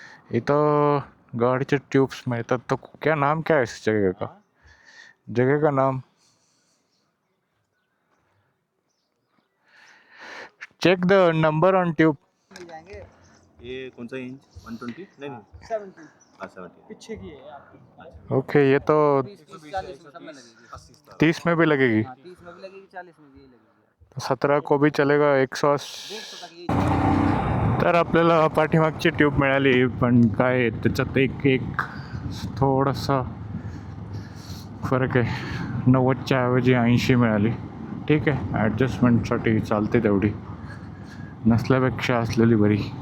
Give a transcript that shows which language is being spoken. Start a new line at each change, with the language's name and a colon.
Marathi: इथं गाड़ी ट्यूब्स मिळतात.
Hindi: तो क्या नाम क्या है इस जगह का नाम?
English: Check the number on tube.
Hindi: मिल जाएंगे। ये कौन सा इंच 120 नहीं 70 70 पीछे की है आपकी। ओके, ये तो 40 में सब में लगेगी। 30 में भी लगेगी, 30 में भी लगेगी, 40 में भी यही लगेगी। 17 को भी चलेगा, 180. 150 तक यही।
Marathi: तर आपल्याला पाठीमागची ट्यूब मिळाली, पण काय त्याच्यात एक थोडासा फरक आहे. 90च्या ऐवजी 80 मिळाली. ठीक आहे, ॲडजस्टमेंटसाठी चालते तेवढी, नसल्यापेक्षा असलेली बरी.